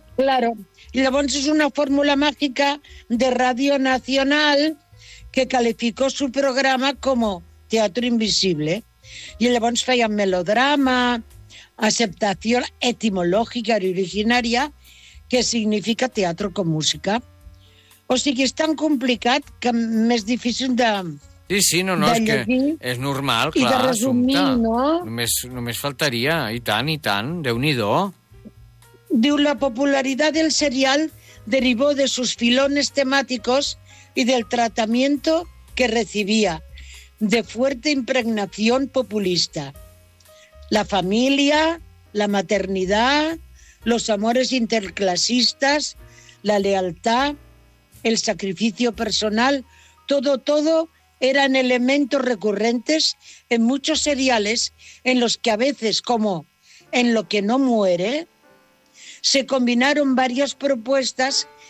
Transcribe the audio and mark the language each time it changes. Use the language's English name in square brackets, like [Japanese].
[Spanish] Claro, y llavors es una fórmula mágica de Radio Nacional... que calificó su programa como teatro invisible. Y llavors feia melodrama, aceptación etimológica y originaria, que significa teatro con música. [Catalan] O sigui, és tan complicat que més difícil de... Sí, sí, no, no, és que és normal, clar, i de resumir, Assumpta. No? Només faltaria, i tant, déu-n'hi-do. [Spanish] Diu, la popularidad del serial derivó de sus filones temáticos y del tratamiento que recibía, de fuerte impregnación populista. La familia, la maternidad, los amores interclasistas, la lealtad, el sacrificio personal, todo eran elementos recurrentes en muchos seriales en los que a veces, como en Lo que no muere, se combinaron varias propuestas.